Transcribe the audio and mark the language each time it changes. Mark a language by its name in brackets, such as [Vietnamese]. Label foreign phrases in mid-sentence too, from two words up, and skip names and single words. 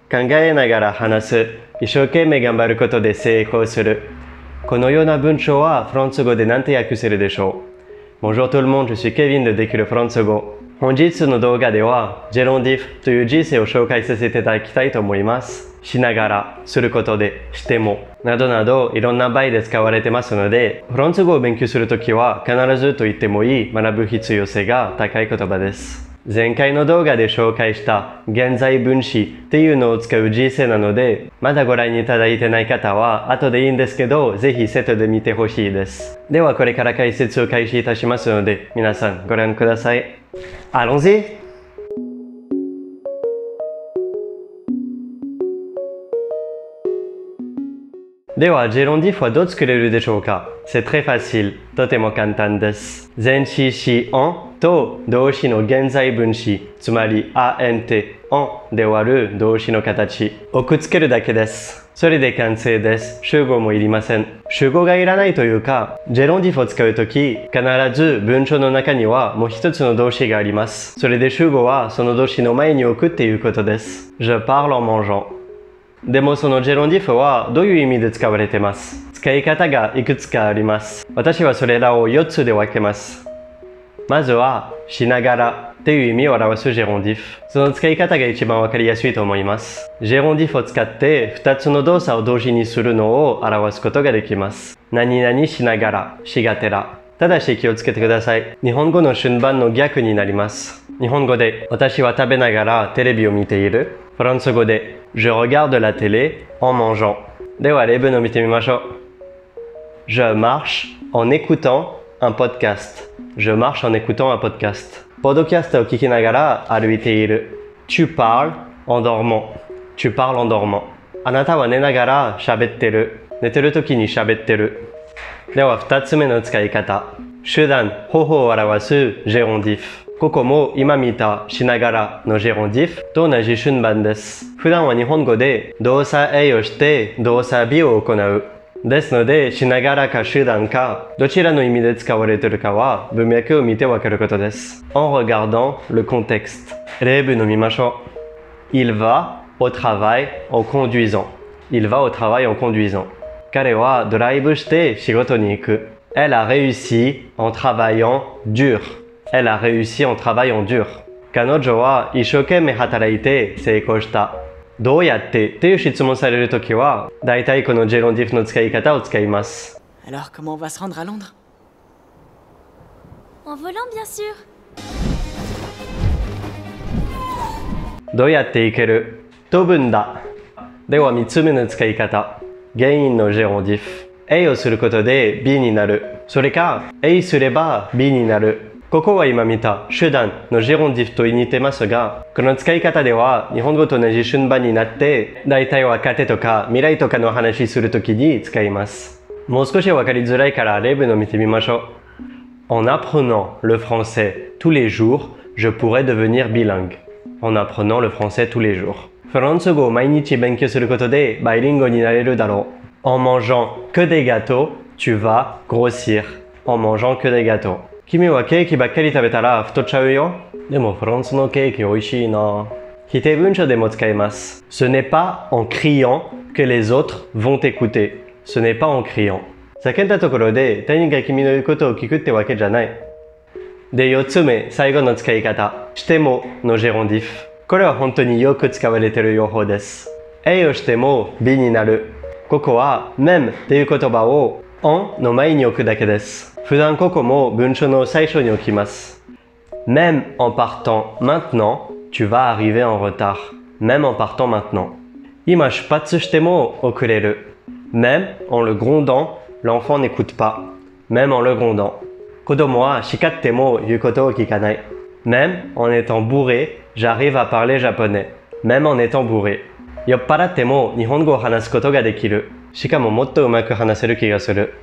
[Japanese] 考えながら話す。一生懸命頑張ることで成功する。このような文章はフランス語で何て訳せるでしょう。 [French] Bonjour tout le monde, je suis Kevin de Décule [Japanese] フランス語。本日の動画では、ジェロンディフという人生を紹介させていただきたいと思います。しながら、することで、しても、などなどいろんな場合で使われてますので、フランス語を勉強するときは必ずと言ってもいい学ぶ必要性が高い言葉です。前回の動画で紹介した現在分詞っていうのを使う人生なので、まだご覧いただいてない方は後でいいんですけど、ぜひセットで見てほしいです。ではこれから解説を開始いたしますので、皆さんご覧ください。 [French] Allons-y! [Japanese] では、ジェロンディフはどう作れるでしょうか？ [French] C'est très facile. [Japanese] とても簡単です。前置詞enと動詞の現在分詞、つまり ant en で終わる動詞の形をくっつけるだけです。それで完成です。主語もいりません。主語がいらないというか、ジェロンディフを使うとき、必ず文章の中にはもう一つの動詞があります。それで主語はその動詞の前に置くっていうことです。 [French] Je parle en mangeant。 [Japanese] でもそのジェロンディフはどういう意味で使われています？使い方がいくつかあります。私はそれらを4つで分けます。まずは、しながらという意味を表すジェロンディフ。その使い方が一番わかりやすいと思います。ジェロンディフを使って2つの動作を同時にするのを表すことができます。何々しながら、しがてら。ただし気をつけてください。日本語の順番の逆になります。日本語で、私は食べながらテレビを見ている。 [French] フランス語で、Je regarde la télé en mangeant。 [Japanese] では例文を見てみましょう。 [French] Je marche en écoutant un podcast. Je marche en écoutant un podcast. [Japanese] ポッドキャストを聞きながら歩いている。 [French] Tu parles en dormant. Tu parles en dormant. [Japanese] あなたは寝ながら喋ってる。寝てる時に喋ってる。では2つ目の使い方。手段、方法を表すジェロンディフ。ここも今見たしながらのジェロンディフと同じ順番です。普段は日本語で動作 A をして動作 B を行う。ですので、しながらか手段か、どちらの意味で使われているかは文脈を見てわかることです。 [French] En regardant le contexte。 [Japanese] 例文を見ましょう。 [French] Il va au travail en conduisant. Il va au travail en conduisant。 [Japanese] 彼はドライブして仕事に行く。 [French] Elle a réussi en travaillant dur。Elle a réussi en travaillant dur。 [Japanese] 彼女は一生懸命働いて成功した。どうやってという質問されるときは、だいたいこのジェロンディフの使い方を使います。 [French] Alors comment on va se rendre à Londres? En volant, bien sûr. [Japanese] どうやって行ける？飛ぶんだ。では3つ目の使い方。原因のジェロンディフ。A をすることで B になる。それか A すれば B になる。ここは今見た手段のジェロンディフと似てますが、この使い方では日本語と同じ順番になって、大体は過去とか未来とかの話するときに使います。もう少しわかりづらいから例文を見てみましょう。 [French] En apprenant le français tous les jours, je pourrais devenir bilingue. En apprenant le français tous les jours. [Japanese] フランス語を毎日勉強することでバイリンゴになれるだろう。 [French] En mangeant que des gâteaux, tu vas grossir. En mangeant que des gâteaux. [Japanese] 君はケーキばっかり食べたら太っちゃうよ。でもフランスのケーキ美味しいな。否定文章でも使います。 [French] Ce n'est pas en criant que les autres vont t'écouter. Ce n'est pas en criant. [Japanese] 叫んだところで他人が君の言うことを聞くってわけじゃない。で、4つ目、最後の使い方。してものジェロンディフ。これは本当によく使われている用法です。A をしても B になる。ここは même という言葉を en の前に置くだけです。普段ここも文章の最初に置きます。 [French] Même en partant maintenant, tu vas arriver en retard. Même en partant maintenant. [Japanese] 今出発しても遅れる。 [French] Même en le grondant, l'enfant n'écoute pas. Même en le grondant. [Japanese] 子供は叱っても言うことを聞かない。 [French] Même en étant bourré, j'arrive à parler japonais. Même en étant bourré. [Japanese] 酔っ払っても日本語を話すことができる。しかももっとうまく話せる気がする。